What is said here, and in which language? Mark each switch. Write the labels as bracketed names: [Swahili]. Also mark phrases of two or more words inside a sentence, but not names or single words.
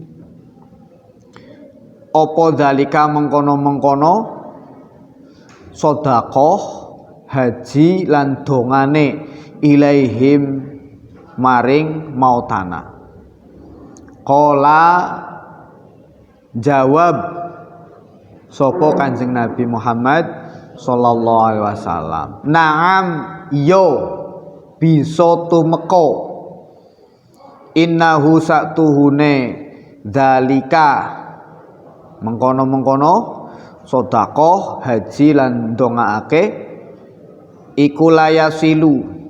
[Javanese] apa dalika mengkono-mengkono sedekah haji lan dongane ilaihim maring mautana. Qala jawab sapa Kanjeng Nabi Muhammad [Arabic] sallallahu alaihi wasallam [Javanese] na'am yo bisa tumeka innahu saktuhune dalika mengkono-mengkono sedekah haji lan ndongaake iku layasilu